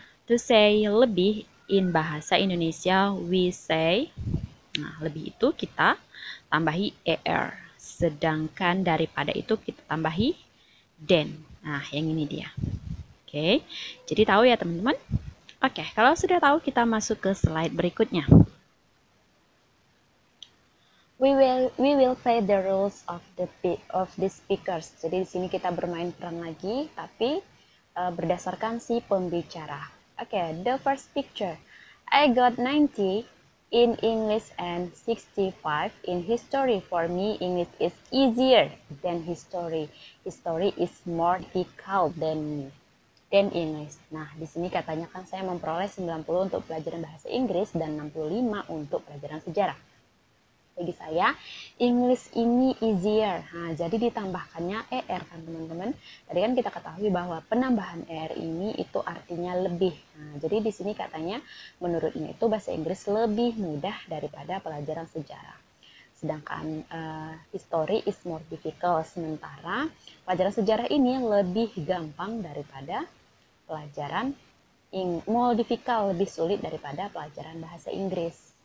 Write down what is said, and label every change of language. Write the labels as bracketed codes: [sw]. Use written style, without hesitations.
[en] To say lebih, in bahasa Indonesia we say, [id] nah lebih itu kita tambahi er, sedangkan daripada itu kita tambahi than. Nah yang ini dia. Oke, jadi tahu ya teman-teman. Oke, kalau sudah tahu, kita masuk ke slide berikutnya. [en] We will play the roles of the speakers. [id] Jadi di sini kita bermain peran lagi, tapi berdasarkan si pembicara. [en] Okay, the first picture. I got 90 in English and 65 in history. For me, English is easier than history. History is more difficult than English. [id] Nah, di sini katanya kan saya memperoleh 90 untuk pelajaran bahasa Inggris dan 65 untuk pelajaran sejarah. Bagi saya, English ini easier. Nah, jadi ditambahkannya er kan teman-teman. Tadi kan kita ketahui bahwa penambahan er ini itu artinya lebih. Nah, jadi di sini katanya menurutnya itu bahasa Inggris lebih mudah daripada pelajaran sejarah. Sedangkan [en] history is more difficult. [id] Sementara pelajaran sejarah ini lebih gampang daripada pelajaran [en] more difficult, [id] lebih sulit daripada pelajaran bahasa Inggris.